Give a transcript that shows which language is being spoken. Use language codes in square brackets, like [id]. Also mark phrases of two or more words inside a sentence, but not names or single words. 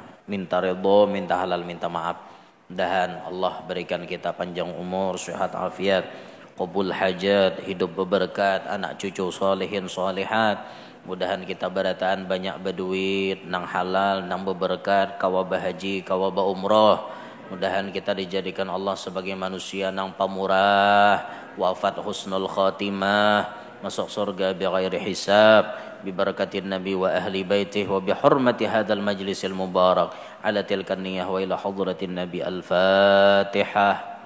[bjn] Minta ridho, minta halal, minta maaf. Mudahan Allah berikan kita panjang umur, sehat afiat, qabul hajat, hidup berberkat, anak cucu salihin salihat. Mudahan kita berataan banyak berduit, nang halal, nang berberkat, kawa bahaji, kawa ba umroh. Mudahan kita dijadikan Allah sebagai manusia nang pamurah, wafat [ar] husnul khatimah, [bjn] masuk surga [ar] bighairi hisab. ببركة النبي وأهل بيته وبحرمة هذا المجلس المبارك على تلك النية وإلى حضرة النبي الفاتحة.